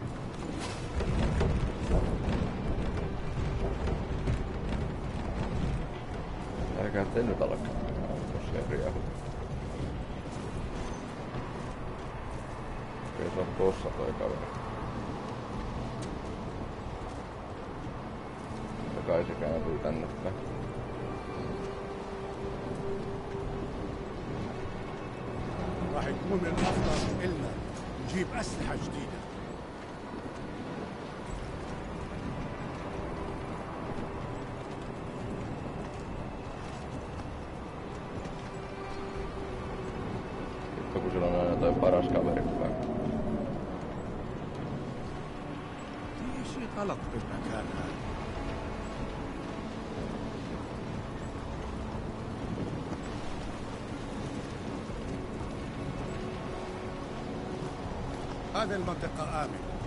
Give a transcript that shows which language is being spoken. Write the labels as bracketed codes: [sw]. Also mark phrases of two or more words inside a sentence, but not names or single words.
[fi] Älkää te nyt alkaa. Tosiaan riehu. Okei, se on tossa toi kaveri. Ja kai se kääntyy tänne päin. [ar] راح يكون من الافضل إلنا نجيب اسلحه جديده. [fi] Sitten kun sillä on aina toi paras kaveri päin. [ar] في شيء غلط بالمكان هذا. هذه المنطقة آمنة.